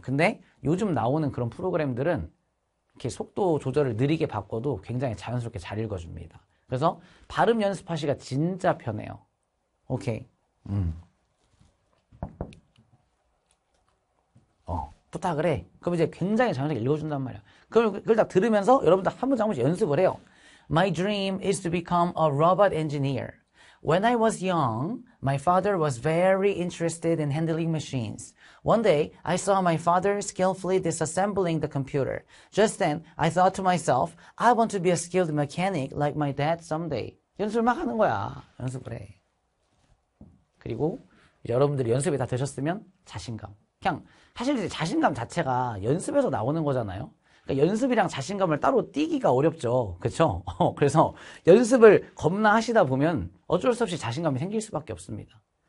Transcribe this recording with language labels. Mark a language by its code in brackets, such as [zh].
[ko] 근데 요즘 나오는 그런 프로그램들은 이렇게 속도 조절을 느리게 바꿔도 굉장히 자연스럽게 잘 읽어줍니다. 그래서 발음 연습하시기가 진짜 편해요. 오케이. 부탁을 해. 그럼 이제 굉장히 자연스럽게 읽어준단 말이야. 그걸 다 들으면서 여러분들 한 문장 한 번씩 연습을 해요. [en] My dream is to become a robot engineer. When I was young, my father was very interested in handling machines. One day, I saw my father skillfully disassembling the computer. Just then, I thought to myself, I want to be a skilled mechanic like my dad someday. [ko] 연습을 막 하는 거야. 연습을 해. 그리고 여러분들이 연습이 다 되셨으면 자신감. 그냥 사실 이제 자신감 자체가 연습에서 나오는 거잖아요. 그러니까 연습이랑 자신감을 따로 띄기가 어렵죠. 그렇죠? 그래서 연습을 겁나 하시다 보면 어쩔 수 없이 자신감이 생길 수밖에 없습니다.